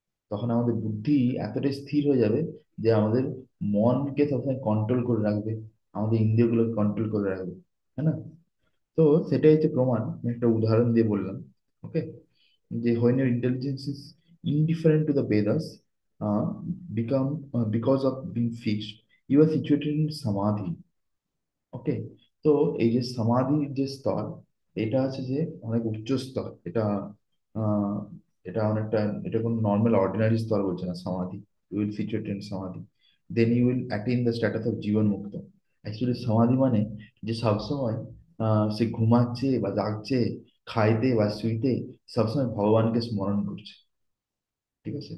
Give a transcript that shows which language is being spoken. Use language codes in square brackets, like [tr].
[bn] তখন আমাদের বুদ্ধি এতটাই স্থির হয়ে যাবে যে আমাদের মনকে সবসময় কন্ট্রোল করে রাখবে, আমাদের ইন্দ্রিয়গুলোকে কন্ট্রোল করে রাখবে। হ্যাঁ না? তো সেটাই হচ্ছে প্রমাণ, আমি একটা উদাহরণ দিয়ে বললাম। [en] okay, [bn] যে [en] when your intelligence is indifferent to the Vedas, uh, become because of being fixed, you are situated in samadhi. Okay. [bn] তো এই যে সমাধির যে স্তর, এটা আছে যে অনেক উচ্চ স্তর। এটা আহ, এটা অনেকটা, এটা কোনো [en] normal ordinary [bn] স্তর বলছে না সমাধি। [en] You will situated in samadhi, then you will attain the status of jivan mukta. [bn] অ্যাকচুয়ালি সমাধি মানে যে সবসময় সে ঘুমাচ্ছে বা জাগছে, খাইতে বা শুইতে, সবসময় ভগবানকে স্মরণ করছে। ঠিক আছে?